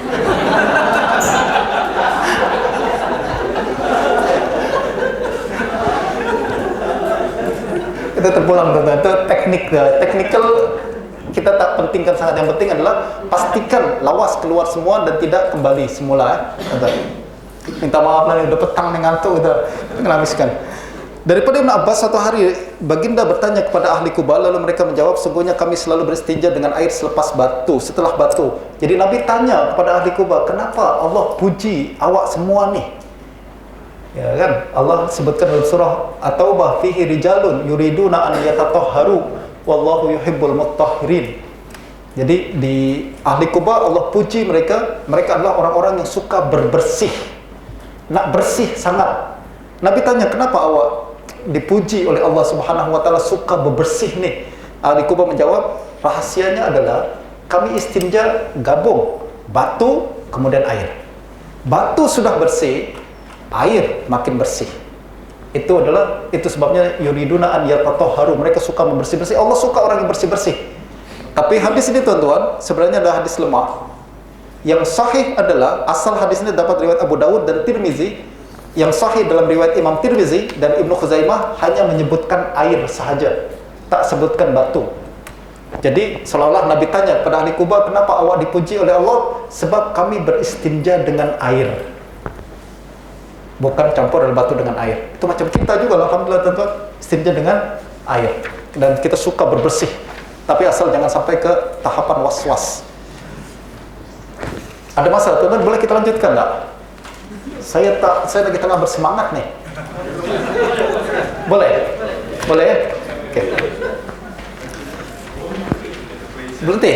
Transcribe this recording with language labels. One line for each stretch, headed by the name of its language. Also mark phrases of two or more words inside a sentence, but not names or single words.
Malay: Itu terpulang, tuan-tuan. Itu teknik, technical kita tak pentingkan sangat. Yang penting adalah pastikan lawas keluar semua dan tidak kembali semula. Minta maaf lah, udah petang nih ngantuk, udah ngelamiskan. Daripada Ibn Abbas, suatu hari baginda bertanya kepada ahli Kuba, lalu mereka menjawab, sungguhnya kami selalu beristinja dengan air setelah batu. Jadi Nabi tanya kepada ahli Kuba, kenapa Allah puji awak semua nih? Ya kan, Allah sebutkan dalam surah At-Taubah,
Arabic: فيه رجال يريدون أن يتطهروا والله يحب المطهرين.
Malay: Jadi di ahli Kuba Allah puji mereka adalah orang-orang yang suka berbersih, nak bersih sangat. Nabi tanya, kenapa awak dipuji oleh Allah
Arabic: سبحانه وتعالى
Malay: suka bebersih nih? Ahli Kuba menjawab, rahasianya adalah kami istinja gabung batu kemudian air. Batu sudah bersih, air makin bersih. Itu sebabnya
Arabic: يريدون أن يتطهروا,
Malay: mereka suka membersih-bersih. Allah suka orang yang bersih-bersih. Tapi hadis ini tuan-tuan sebenarnya adalah hadis lemah. Yang sahih adalah asal hadis ini dapat riwayat Abu Dawud dan Tirmizi. Yang sahih dalam riwayat Imam Tirmizi dan Ibnu Khuzaimah hanya menyebutkan air sahaja, tak sebutkan batu. Jadi seolah-olah Nabi tanya pada ahli Kuba, kenapa awak dipuji oleh Allah? Sebab kami beristinja dengan air, bukan campur batu dengan air. Itu macam kita juga, alhamdulillah tuan-tuan, istinja dengan air. Dan kita suka berbersih, tapi asal jangan sampai ke tahapan was-was. Ada masalah tuan-tuan, boleh kita lanjutkan enggak? Saya lagi tengah bersemangat nih. Boleh? Boleh ya? Oke. Berhenti?